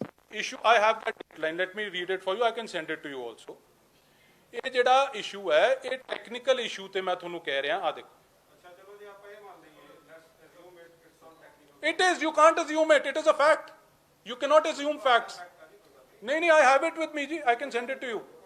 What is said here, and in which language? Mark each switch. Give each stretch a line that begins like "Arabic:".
English: Issue, I have that line. Let me read it for you. I can send it to you also.
Punjabi: ਇਹ ਜਿਹੜਾ issue ਹੈ, ਇਹ technical issue ਤੇ ਮੈਂ ਤੁਹਾਨੂੰ ਕਹਿ ਰਿਹਾ, ਆ ਦੇਖੋ। ਅੱਛਾ ਚਲੋ ਜੇ ਆਪਾਂ ਇਹ ਮੰਨ ਲਈਏ
English: Let's assume it's on technical It is, you can't assume it. It is a fact. You cannot assume facts.
Hindi: नहीं नहीं,
English: I have it with me, Ji. I can send it to you.